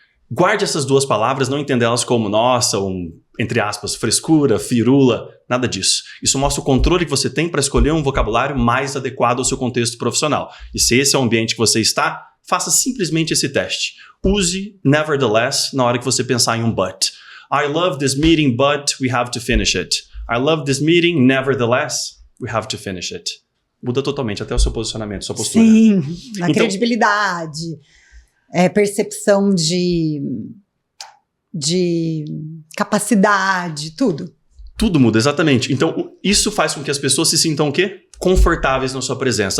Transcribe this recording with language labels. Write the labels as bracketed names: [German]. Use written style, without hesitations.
[Portuguese] Guarde essas 2 palavras, não entenda elas como, nossa, entre aspas, frescura, firula, nada disso. Isso mostra o controle que você tem para escolher um vocabulário mais adequado ao seu contexto profissional. E se esse é o ambiente que você está, faça simplesmente esse teste. Use nevertheless na hora que você pensar em um but. [English] I love this meeting, but we have to finish it. I love this meeting, nevertheless, we have to finish it. [Portuguese] Muda totalmente até o seu posicionamento, sua postura. Sim, a credibilidade, percepção de capacidade, tudo. Tudo muda, exatamente. Então, isso faz com que as pessoas se sintam o quê? Confortáveis na sua presença.